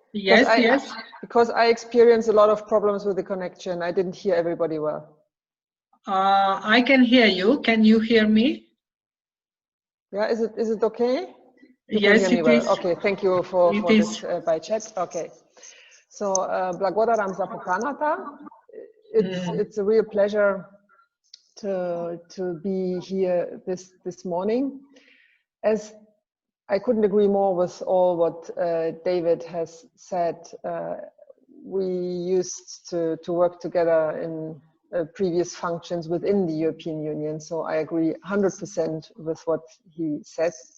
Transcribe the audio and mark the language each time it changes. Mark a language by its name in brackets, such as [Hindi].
[English] Yes, yes. Because I experienced a lot of problems with the connection. I didn't hear everybody well. I can hear you. Can you hear me? Yeah, is it okay? Yes, it is. Okay, thank you for this by chat. Okay. [Macedonian] So, благодарам за поканата. [English] It's a real pleasure to be here this morning. As I couldn't agree more with all what David has said. We used to work together in previous functions within the European Union, so I agree 100% with what he said.